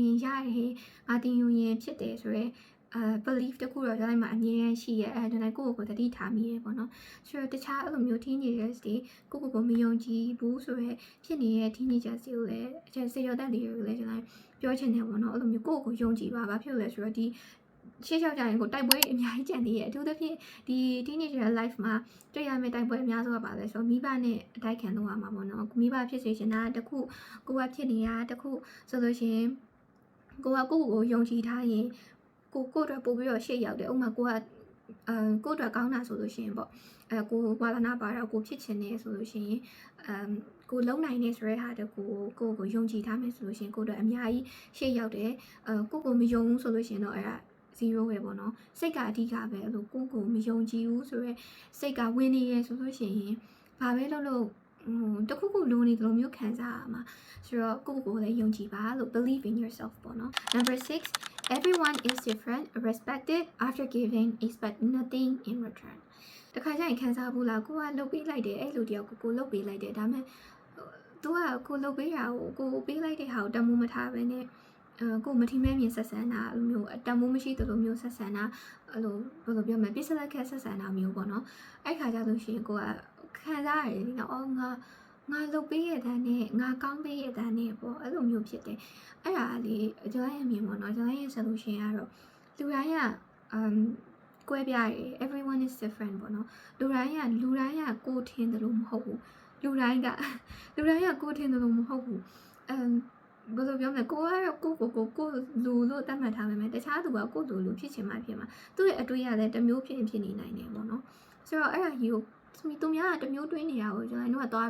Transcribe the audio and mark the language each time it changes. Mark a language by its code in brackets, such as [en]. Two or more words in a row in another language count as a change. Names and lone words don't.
[my] ရင်ရတယ်ငါတင်ယူရင်ဖြစ်တယ်ဆိုရဲbelief တခုတော့ကျွန်တော်မှအမြဲတမ်းရှိရဲအဲကျွန်တော်ကိုတတိထားမိရဲပေါ့နော်ဆိုတော့တခြားအဲ့လိုမျိုး teenagers တွေကိုမယုံကြည်ဘူးဆိုရဲဖြစ်နေတဲ့ teenagers တွေကိုလည်းအကျဉ်းစေရတဲ့လူတွေကိုလည်းကျွန်တော်ပြောချင်တယ်ပေါ့နော်အဲ့လိုမျိုးကိုယုံကြည်ပါဘာဖြစ်လို့လဲဆိုတော့ဒီရှေ့လျှောက်ကြရင်ကိုတိုက်ပွဲအများကြီးကြံနေရဲ့အထူးသဖြင့်ဒီ [en] teenager life [my] မှာတွေ့ရမယ့်တိုက်ပွဲအများဆုံးကပါလဲဆိုတော့မိဘနဲ့အတိုက်ခံတော့မှာပေါ့နော်မိဘဖြစ်စေချ င်တာတခုကိုကဖြစ်နေတာတခုဆိုလို့ရှိရင်ကိုယုံကြည်ထားရင်ကိုအတွက်ပို့ပြီးတော့ရှေ့ရောက်တယ်ဥပမာကိုအတွက်ကောင်းတာဆိုလို့ရှိရင်ပေါ့ကိုဝါသ နာပါတော့ကိုဖြစ်ချင်နေဆိုလို့ရှိရင်ကိုလုံနိုင်နေဆိုတဲ့ဟာတကူကိုယုံကြည်ထားမယ်ဆိုလို့ရှိရင်ကိုအတွက်အများကြီးရှေ့ရောက်တယ်ကိုမယုံဘူးဆိုလို့ရှိရင်တော့အဲ့ဒါ0ပဲပေါ့နော်စိတ်ကအဓိကပဲအဲ့လိုကိုမယုံကြည်ဘူးဆိုရဲစိတ်ကဝင်နေရဲဆိုလို့ရှိရင်ဘာပဲလုပ်တခုလိုနေတယ်လို့မျိုးခံစားရမှာဆိုတော့ကိုလည်းယုံကြည်ပါလို့ [en] believe in yourself [my] ပေါ့နော် [en] Number 6 everyone is different respected after giving expect nothing in return [my] တခါ ကျရင်ခံစားဘူးလားကိုကလုပ်ပေးလိုက်တယ်အဲ့လိုတယောက်ကိုလုပ်ပေးလိုက်တယ်ဒါပေမဲ့သူကကိုလုပ်ပေးတာကိုပေးလိုက်တဲ့ဟာကိုတမိုးမထားပဲနဲ့ကိုမထီမဲ့မြင်ဆက်ဆံတာအဲ့လိုမျိုးတမိုးမရှိသလိုမျိုးဆက်ဆံတာအဲ့လိုဘယ်လိုပြောမလဲပြစ်စလက်ခက်ဆက်ဆံတာမျိုးပေါ့နော်အဲ့ခါကျလို့ရှိရင်ကိုကခံစားရတယ်ဒီတော့ငါလုပ်ပေးရတဲ့နဲ့ငါကောင်းပေးရတဲ့နဲ့ပေါ့အဲ့လိုမျိုးဖြစ်တယ်အဲ့ဒါလေကျွန်တော်ရဲ့အမြင်ပေါ့နော်ကျွန်တော်ရဲ့ solution ကတော့ လူတိုင်းကကွဲပြားတယ် [en] everyone is different [my] ပေါ့နော်လူတိုင်းကကိုထင်တယ်လို့မဟုတ်ဘူးလူတိုင်းကကိုထင်တယ်လို့မဟုတ်ဘူးဘယ်လိုပြောမလဲကိုကတော့ကိုလူလို့တတ်မှတ်ထားမယ်တခြားသူကကိုလူဖြစ်ချင်မှဖြစ်မှာသူ့ရဲ့အတွေ့အကြုံလည်းတစ်မျိုးဖြစ်နေနိုင်တယ်ပေါ့နော်ဆိုတော့အဲ့ဒါကြီးကိုသူများကတစ်မျိုးတွေးနေတာကိုကျွန်တော်တို့ကသွား